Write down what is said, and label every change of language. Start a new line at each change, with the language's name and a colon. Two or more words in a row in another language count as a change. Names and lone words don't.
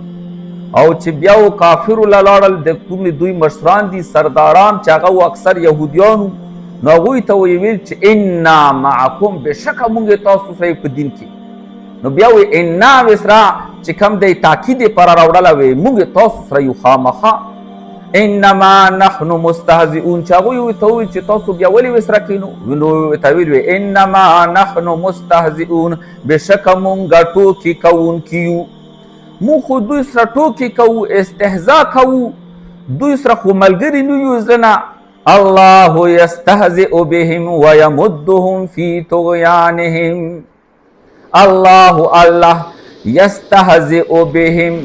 Pashto: او چې بیا و کافرو له لاړل د کوم دوی مشران دي سرداران چې هغه اکثر یهودیانو، نو هغوی ته ویل چې
Arabic: انا معکم،
Pashto: بشکه موږ تاسو سره په دین کې. نو بیا وایي انا وسره چې کوم دی تاکید یې پاره راوړله وایي موږ تاسو سره یو خامخا.
Arabic: انما نحن مستهزئون،
Pashto: چې هغوی ورته وویل چې تاسو بیا ولې وسره کینو، نو ورته ویل
Arabic: انما نحن مستهزئون،
Pashto: بشکه مونږ ټوکې کوونکي یو. مونږ خو دوی سره ټوکې کوو، استهزا کوو، دوی سره خو ملګري نه یو.
Arabic: ځنه الله یستهزئ بهم ویمدهم فی طغیانهم، الله یستهزئ بهم.